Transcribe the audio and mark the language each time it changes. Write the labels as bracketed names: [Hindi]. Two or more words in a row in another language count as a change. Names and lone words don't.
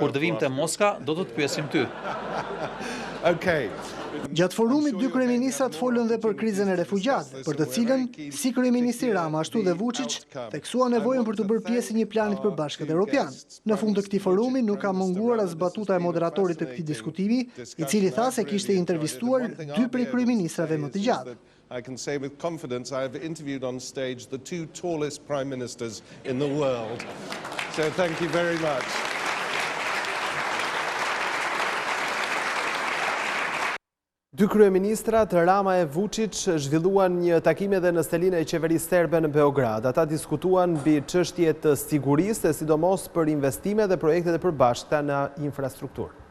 [Albanian] Kur të vim te Moska, do të pyesim ty. Okej. Gjatë forumit, dy kryeministrat folën dhe për krizën e refugjatëve, për të cilën, si kryeministri Rama ashtu dhe Vučić, theksua nevojën për të bërë pjesë e një planit përbashkët evropian. Në fund të këtij forumi nuk ka munguar as batuta e moderatorit të këtij diskutimi, i cili tha se kishte intervistuar dy prej kryeministrave më të gjatë. [English] I can say with confidence I have interviewed on stage the two tallest prime ministers in the world. So thank you very much. [Albanian] Dy kryeministrat, Rama e Vučić, zhvilluan një takim edhe në stelinë e qeverisë serbe në Beograd. Ata diskutuan mbi çështjet të sigurisë, sidomos për investime dhe projektet e përbashkëta në infrastrukturë.